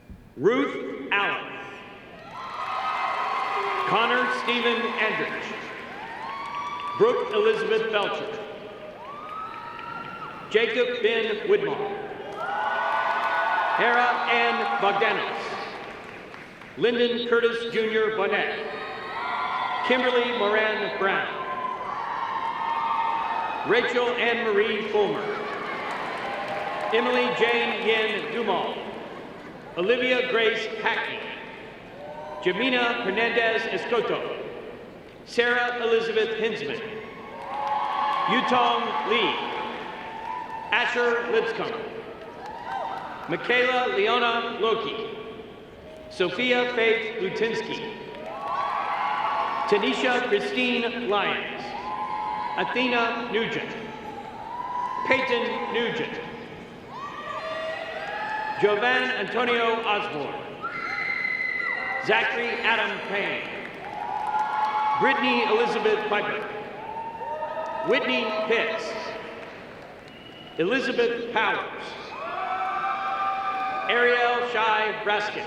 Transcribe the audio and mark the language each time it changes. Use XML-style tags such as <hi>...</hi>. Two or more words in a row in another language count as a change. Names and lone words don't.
<en>Ruth Allen. Connor Stephen Andrich. Brooke Elizabeth Belcher. Jacob Ben Widmar. Hera Ann Bogdanos. Lyndon Curtis Jr. Bonnet. Kimberly Moran Brown. Rachel Ann Marie Fulmer. Emily Jane Yen Dumal. Olivia Grace Hackney. Jamina Hernandez Escoto. Sarah Elizabeth Hinsman. Yutong Lee. Asher Lipscomb. Michaela Leona Loki. Sophia Faith Lutinsky. Tanisha Christine Lyons. Athena Nugent. Peyton Nugent. Jovan Antonio Osborne. Zachary Adam Payne. Brittany Elizabeth Piper. Whitney Pitts. Elizabeth Powers. Ariel Shai Braskin.</en>